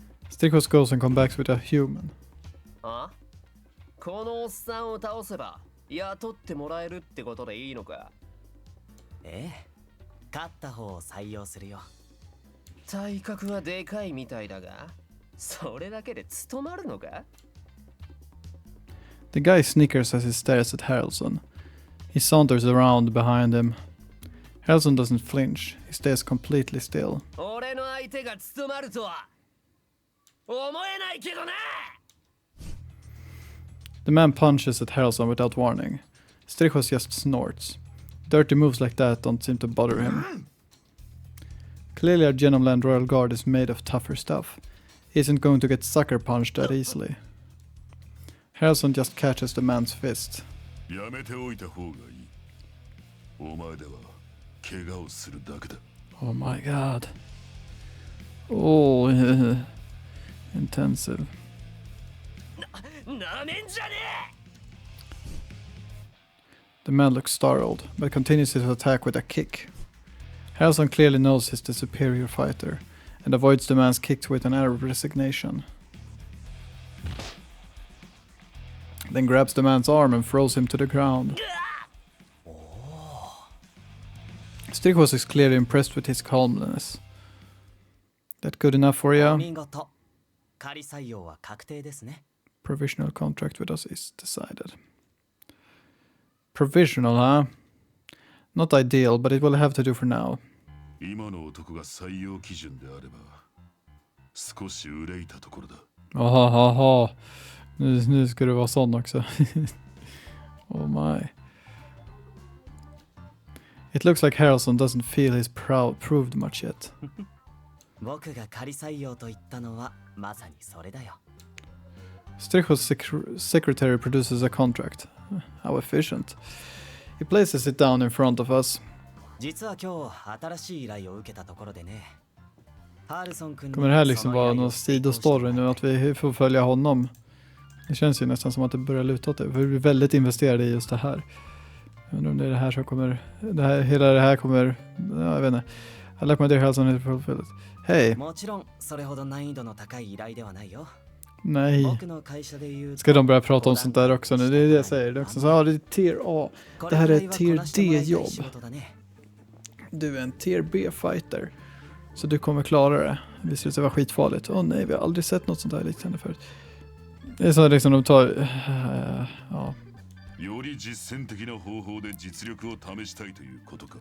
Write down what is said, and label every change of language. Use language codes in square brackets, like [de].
[en] Strichos goes and comes back with a human. [ja] あ？このおっさんを倒せば雇ってもらえるってことでいいのか？ええ、勝った方を採用するよ。体格はでかいみたいだが、それだけで務まるのか？ [en] The guy snickers as he stares at Harrelson. He saunters around behind him. Harrelson doesn't flinch. He stays completely still. [ja] 俺の相手が務まるとは思えないけどな。 [en] The man punches at Harrelson without warning. Strichos just snorts. Dirty moves like that don't seem to bother him. Clearly our Genomland Royal Guard is made of tougher stuff. He isn't going to get sucker punched that easily. Harrelson just catches the man's fist. [ja] やめておいた方がいい。お前では怪我をするだけだ。 [en] Oh my god. Oh, intensive. [ja] なめんじゃね [en] The man looks startled, but continues his attack with a kick. Harrelson clearly knows he's the superior fighter, and avoids the man's kicks with an air of resignation. Then grabs the man's arm and throws him to the ground. Strichos is clearly impressed with his calmness. That good enough for you? [ja] 見事。仮採用は確定ですね。 [en] Provisional contract with us is decided. Provisional, huh? Not ideal, but it will have to do for now. [ja] 今の男が採用基準であれば少し憂いたところだ。 Aha. [sv] Nu ska det vara sån också. [en] Oh my. It looks like Harrelson doesn't feel he's proved much yet. [ja] 僕が仮採用と言ったのはまさにそれだよ。 [en] Strichos' secretary produces a contract. How efficient. He places it down in front of us. [ja] 実は今日新しい依頼を受けたところでね。ハルソン君に [sv] Kommer det här liksom vara någon sidostory nu att vi får följa honom? Det känns ju nästan som att det börjar luta åt det. Vi är väldigt investerade i just det här. Jag undrar om det är det här som kommer... hela det här kommer... Ja, jag vet inte. [en] I like my dear Harrelson is fulfilled. [sv] Hej! [ja] もちろんそれほど難易度の高い依頼ではないよ。 [sv] Nej. [ja] 僕の会社で言う [sv] Ska de börja prata om sånt där också nu? Det är det jag säger. Det är också så, ja, det är tier A. Det här är ett tier D-jobb. Du är en tier B-fighter. Så du kommer klara det. Visst det var skitfarligt. Åh nej, vi har aldrig sett något sånt här liknande förut. Det är så liksom de tar... ja. [ja] より実践的な方法で実力を試したいということか。